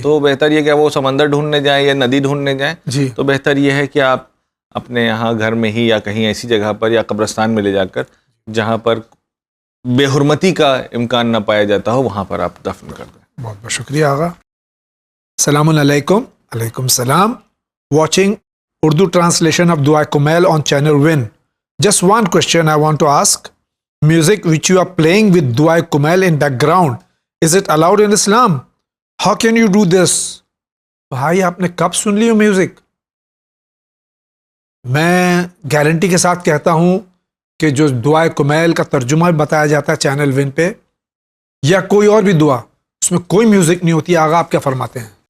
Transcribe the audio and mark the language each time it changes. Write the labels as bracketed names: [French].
[Urdu] تو بہتر یہ کہ وہ سمندر ڈھونڈنے جائیں یا ندی ڈھونڈنے جائیں. جی. تو بہتر یہ ہے کہ آپ اپنے یہاں گھر میں ہی یا کہیں ایسی جگہ پر یا قبرستان میں لے جا کر جہاں پر بے حرمتی کا امکان نہ پایا جاتا ہو وہاں پر آپ دفن کر دیں. بہت بہت شکریہ آغا. السلام علیکم. علیکم السلام. [English] Watching Urdu translation of Dua Kumail on channel Win. Just one question I want to ask. Music which you are playing with Dua Kumail in background, is it allowed in Islam? How can you do this? [Urdu] بھائی آپ نے کب سن لی ہو music? میں guarantee کے ساتھ کہتا ہوں کہ جو دعا کمیل کا ترجمہ بتایا جاتا ہے چینل ون پہ یا کوئی اور بھی دعا, اس میں کوئی میوزک نہیں ہوتی. آغا آپ کیا فرماتے ہیں؟